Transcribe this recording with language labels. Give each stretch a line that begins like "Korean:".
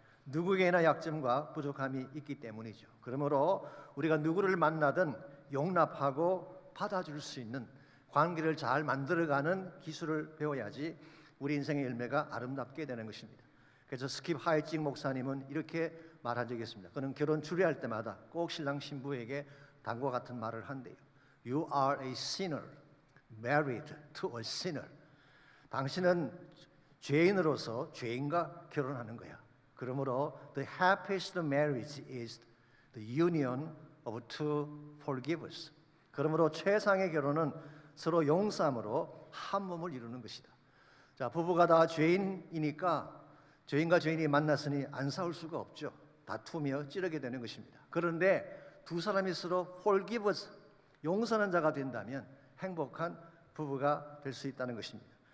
Korean: 누구에게나 약점과 부족함이 있기 때문이죠. 그러므로 우리가 누구를 만나든 용납하고 받아줄 수 있는 관계를 잘 만들어가는 기술을 배워야지 우리 인생의 열매가 아름답게 되는 것입니다. 그래서 스킵 하이직 목사님은 이렇게 말한 적이 있습니다. 그는 결혼 주례할 때마다 꼭 신랑 신부에게 다음과 같은 말을 한대요.
English: You are a sinner married to a sinner.
Korean: 당신은 죄인으로서 죄인과 결혼하는 거야. 그러므로
English: the happiest marriage is the union of two forgivers.
Korean: 그러므로 최상의 결혼은 서로 용서함으로 한 몸을 이루는 것이다. 자, 부부가 다 죄인이니까 죄인과 죄인이 만났으니 안 싸울 수가 없죠. 다투며 찌르게 되는 것입니다. 그런데 두 사람이 서로 forgivers, 용서하는 자가 된다면 행복한 부부가 될 수 있다는 것입니다.